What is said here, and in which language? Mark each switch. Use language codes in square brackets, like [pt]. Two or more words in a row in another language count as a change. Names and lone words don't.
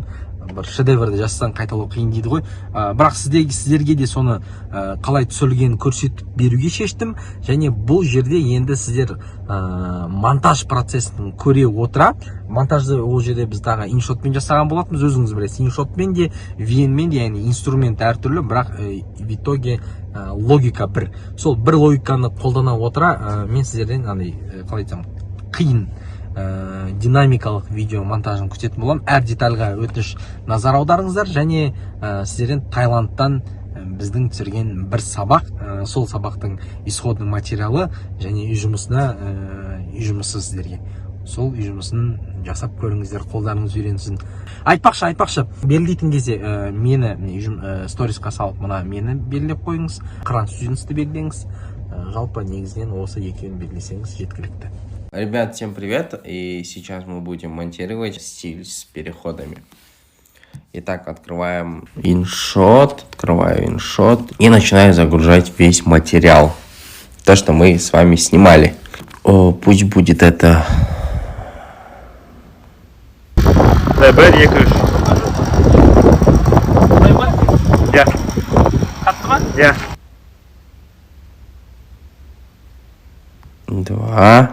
[kk] Бір шедеврді жазсаң қайталау қиын дейді ғой. Бірақ сіздерге де соны қалай түсірілгенін көрсетіп беруге шештім. Және бұл жерде енді сіздер монтаж процесін көре отыра, монтажды ол жерде біз тағы иншотпен жасаған болатынбыз. Өзіңіз білесіз, иншотпен де, VN-мен де, яғни инструмент әртүрлі, бірақ [ru] в итоге [kk] логика бір. Сол бір логиканы қолдана отыра, мен сіздерден қалай айтсам, қиын динамикалық видео монтажын күтетін боламын. Әр детальға өтініш назар аударыңыздар. Және сіздерден Таиландтан біздің түсірген бір сабақ, сол сабақтың [ru] исходный материалы [kk] және үй жұмысы сіздерге. Сол үй жұмысын жасап көріңіздер, қолдарыңыз үйренсін. Айтпақшы, белгілейтін кезде мені сторисқа салып, мына мені белгілеп қойыңыз, Қыран студентсті белгілеңіз. Жалпы негізінен осы екеуін белгілесеңіз жеткілікті. [ru] Ребят, всем привет, и сейчас мы будем монтировать стиль с переходами. Итак, открываю InShot и начинаю загружать весь материал, то, что мы с вами снимали. Пусть будет это... Два.